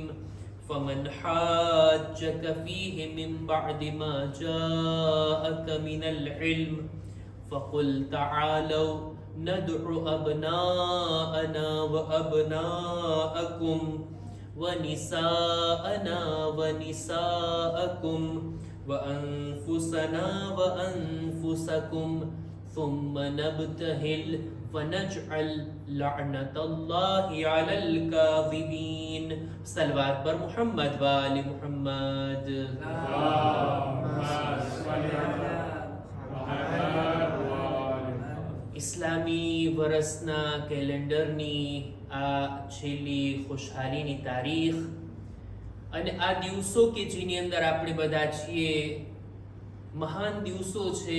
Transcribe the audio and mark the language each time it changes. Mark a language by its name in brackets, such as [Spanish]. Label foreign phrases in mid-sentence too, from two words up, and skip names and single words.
[Arabic] فمن حاجك فيه من بعد ما جاءك من العلم فقل تعالوا ندع أبناءنا وأبناءكم ونساءنا ونساءكم وأنفسنا وأنفسكم ثم نبتهل فنجعل لعنة الله على الكاذبين. صلوات پر محمد و آل محمد. [Gujarati] ઇસ્લામી વર્ષના કેલેન્ડરની આ છેલ્લી ખુશહાલીની તારીખ અને આ દિવસો કે જેની અંદર આપણે બધા છીએ મહાન દિવસો છે.